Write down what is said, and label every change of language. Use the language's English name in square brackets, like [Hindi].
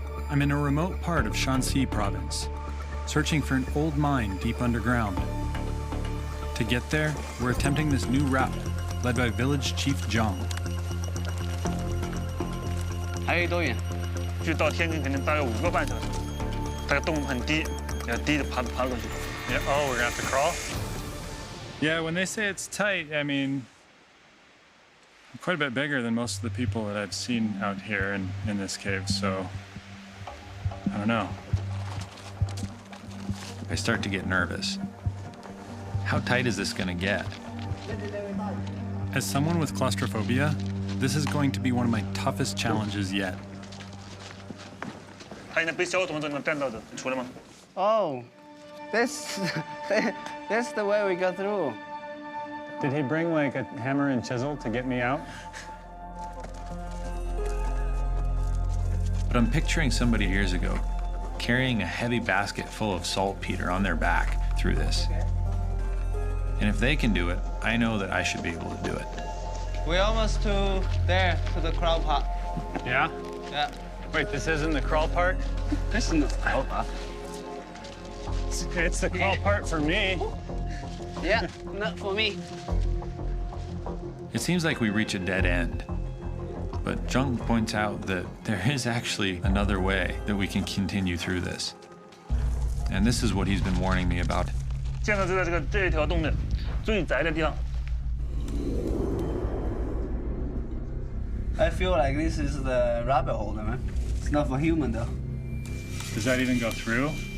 [English] I'm in a remote part of Shanxi province, searching for an old mine deep underground. To get there, we're attempting this new route, led by village chief Zhang. [Chinese] 还有多远？去到天坑可能大约5个半小时。它的洞很低，要低的爬过去。 [English] Yeah. Oh, we're gonna have to crawl. Yeah, when they say it's tight, I mean, I'm quite a bit bigger than most of the people that I've seen out here in this cave, so I don't know. I start to get nervous. How tight is this gonna get? As someone with claustrophobia, this is going to be one of my toughest challenges yet. [Chinese] 他现在被小桶子能站到的，你出来吗？ [English] Oh, that's the way we go through. Did he bring like a hammer and chisel to get me out? But I'm picturing somebody years ago carrying a heavy basket full of saltpeter on their back through this. And if they can do it, I know that I should be able to do it. We're almost to the crawl part. Yeah? Yeah. Wait, this isn't the crawl part? This is the crawl part. It's the crawl part for me. Yeah, not for me. It seems like we reach a dead end. But Zheng points out that there is actually another way that we can continue through this. And this is what he's been warning me about. [Chinese] 现在就在这条洞的最窄的地方。 [English] I feel like this is the rabbit hole, man. It's not for human though. Does that even go through?